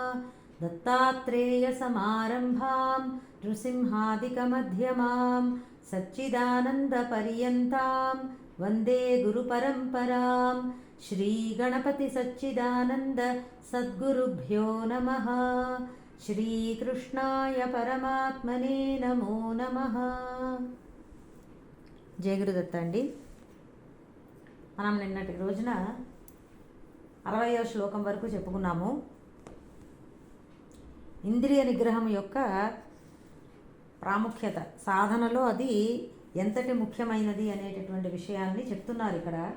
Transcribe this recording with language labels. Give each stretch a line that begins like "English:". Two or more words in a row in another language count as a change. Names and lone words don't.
Sanskrit: दत्तात्रेयसमारम्भां नृसिंहादिकमध्यमां सच्चिदानन्दपर्यन्तां वन्दे गुरुपरम्परां। श्रीगणपतिसच्चिदानन्द सद्गुरुभ्यो नमः। శ్రీకృష్ణాయ పరమాత్మనే నమో నమః.
Telugu: జయ గురుదత్త అండి. మనం నిన్నటి రోజున 60వ శ్లోకం వరకు చెప్పుకున్నాము. ఇంద్రియ నిగ్రహం యొక్క ప్రాముఖ్యత, సాధనలో అది ఎంతటి ముఖ్యమైనది అనేటటువంటి విషయాన్ని చెప్తున్నారు ఇక్కడ.